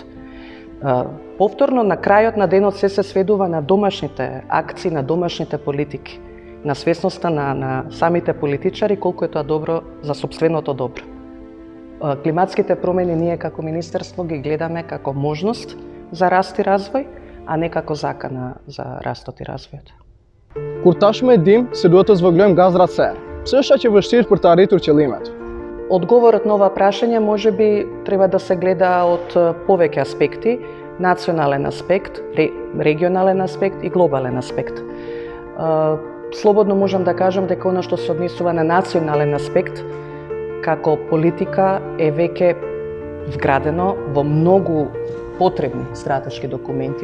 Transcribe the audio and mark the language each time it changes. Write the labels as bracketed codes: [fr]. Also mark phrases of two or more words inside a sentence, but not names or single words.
[mk] Повторно, на крајот на денот се сведува на домашните акции, на домашните политики, на свесноста на самите политичари, колку е тоа добро за сопственото добро. Климатските промени ние како Министерство ги гледаме како можност за раст и развој, а не како закана за растот и развојот. [sq] Kur tashmë e dim se duhet të zvogëlojmë gazrat serë, pse është aq e vështirë për të arritur qëllimet? [mk] Одговорот на ова прашање можеби треба да се гледа од повеќе аспекти, национален аспект, регионален аспект и глобален аспект. Слободно можам да кажам дека она што се однесува на национален аспект, како политика е веќе вградено во многу потребни стратешки документи.